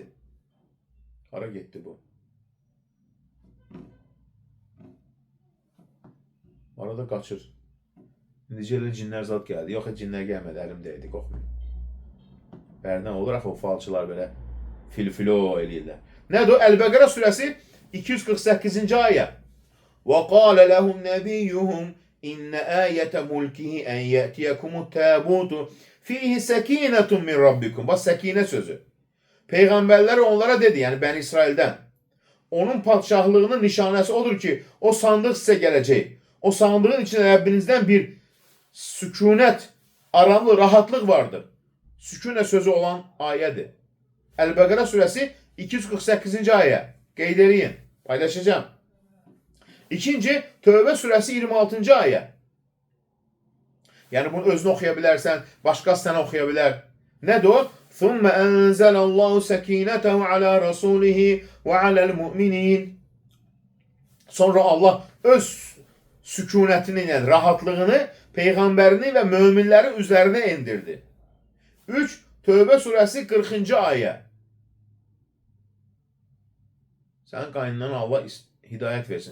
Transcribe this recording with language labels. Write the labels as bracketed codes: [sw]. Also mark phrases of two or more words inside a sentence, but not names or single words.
[az] Hara getdi bu? Arada qaçır. Necə elə cinlər zat gəldi. Yox, cinlər gəlmədi, əlimdəydi, qorxmayın. Bərdən olur, axı o falçılar belə fil-filo eləyirlər. Nədir o? Əl-Bəqərə surəsi 248-ci ayə. [ar] وَقَالَ لَهُمْ نَبِيُّهُمْ إِنَّ آيَةَ مُلْكِهِ أَنْ يَأْتِيَكُمُ التَّابُوتُ فِيهِ سَكِينَةٌ مِنْ رَبِّكُمْ. [az] Bax, səkinə sözü. Peyğəmbərləri onlara dedi, yəni Bəni İsraildən. Onun padşahlığının nişanəsi odur ki, o sandıq sizə gələcək. O sandığın içində Rəbbinizdən bir sükunət, aramlı, rahatlıq vardır. Sükunə sözü olan ayədir. Əl-Bəqərə surəsi 248-ci ayə. Qeyd eləyin. Paylaşacağım. İkinci, Tövbə surəsi 26-cı ayə. Yəni bunu özünü oxuya bilərsən, başqası sənə oxuya bilər. Nədir o? [ar] ثُمَّ أَنْزَلَ اللّٰهُ سَك۪ينَتَهُ عَلَى رَسُولِهِ وَعَلَى الْمُؤْمِنِينَ. [az] Sonra Allah öz sükunətini, yəni rahatlığını Peyğəmbərini və möminlərin üzərinə endirdi. 3. Tövbə surəsi 40-cı ayə. Sənin qaynından Allah hidayət versin.